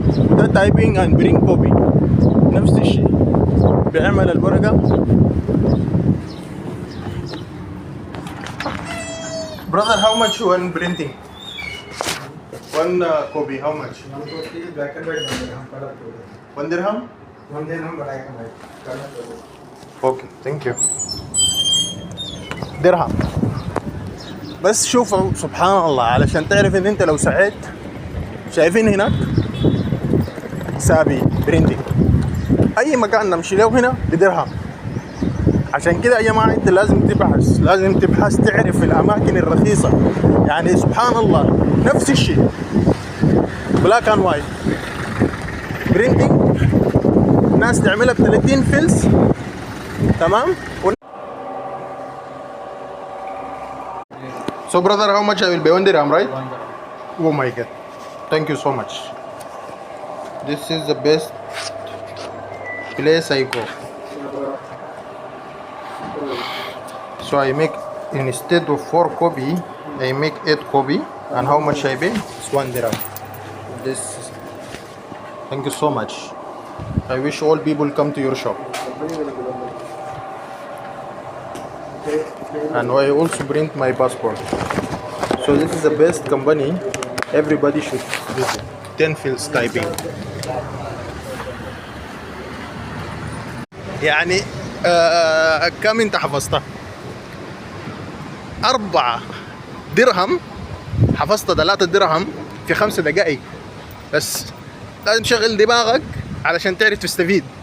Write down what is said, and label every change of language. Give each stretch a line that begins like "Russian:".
Arabic: وده
English: typing and print copy
Arabic: نفس الشيء، بيعمل الورقة.
English: Brother, how much one printing? One copy, how much? 140 black and white, 1 dirham color coded. 1 dirham? 1 dirham black and white color coded. Okay thank you.
Arabic: درهم. بس شوفوا سبحان الله، علشان تعرف ان انت لو سعيت، شايفين هناك
English: سابي برينتنج،
Arabic: اي مكان نمشي له هنا بدرهم. عشان كده يا جماعه انت لازم تبحث تعرف الاماكن الرخيصه. يعني سبحان الله نفس الشيء
English: black and white printing,
Arabic: ناس تعملها ب 30 فلس، تمام.
English: So brother, how much I will pay? 1 dirham, right? 1 dirham. Oh my god, thank you so much. This is the best place I go. So I make, instead of 4 kobi, I make 8 kobi. And how much I pay? It's 1 dirham. This is, thank you so much. I wish all people come to your shop. And I also print my passport. So this is the best company, everybody should visit. 10 fields typing.
Arabic: يعني كم انت حفظتها؟ 4 درهم حفظت 3 درهم في 5 دقائق. بس لازم تشغل دماغك علشان تعرف تستفيد.